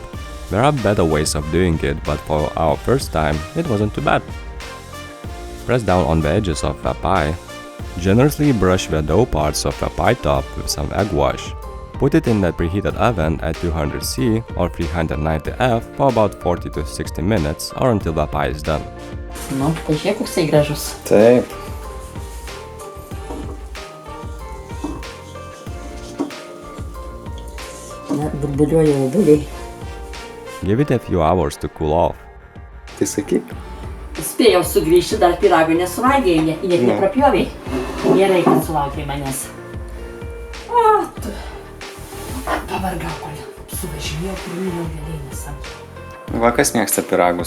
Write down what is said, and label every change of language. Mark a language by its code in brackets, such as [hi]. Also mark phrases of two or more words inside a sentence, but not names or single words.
[en] There are better ways of doing it, but for our first time, it wasn't too bad. Press down on the edges of the pie. Generously brush the dough parts of the pie top with some egg wash. Put it in the preheated oven at 200°C or 390°F for about 40 to 60 minutes or until the pie is done. [lt] Nu, tai žiūrėk, koksai gražus. Taip. Net burbuliuoja obuoliai. [en] Give it a few hours to cool off. [lt] Tai sakyk. Spėjau sugrįžti, dar pyragų nesuvalgėjai, net neprapjovei. Gerai, kad sulaukiai manęs. O, tu. Pavargau, kol suvažinėjau pirminio vėliai nesam. Va, kas mėgsta pyragus?